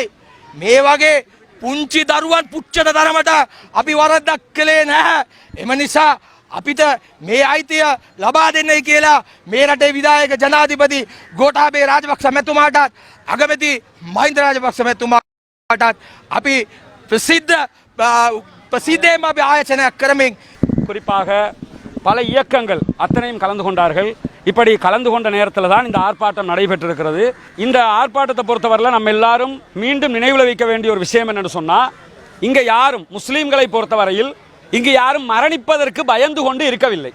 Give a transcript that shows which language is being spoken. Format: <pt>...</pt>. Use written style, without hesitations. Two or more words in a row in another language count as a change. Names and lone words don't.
<si>මේ වගේ පුංචි දරුවන් පුච්චන තරමට අපි වරද්දක් කළේ නැහැ. එම නිසා අපිට මේ අයිතිය ලබා දෙන්නයි කියලා මේ රටේ විධායක ජනාධිපති ගෝඨාභය රාජපක්ෂ මැතිතුමාටත් අගමැති මහින්ද රාජපක්ෂ මැතිතුමාටත් අපි ප්‍රසිද්ධියේ ආයාචනා කරමින්</si> <ta>குறிப்பாக பல இயக்கங்கள் அத்தனையும் கலந்து கொண்டார்கள். இப்படி கலந்து கொண்ட நேரத்தில் தான் இந்த ஆர்ப்பாட்டம் நடைபெற்றிருக்கிறது. இந்த ஆர்ப்பாட்டத்தை பொறுத்தவரையில் நம்ம எல்லாரும் மீண்டும் நினைவில் வைக்க வேண்டிய ஒரு விஷயம் என்னென்னு சொன்னால், இங்கே யாரும் முஸ்லீம்களை பொறுத்தவரையில் இங்கு யாரும் மரணிப்பதற்கு பயந்து கொண்டு இருக்கவில்லை.</ta>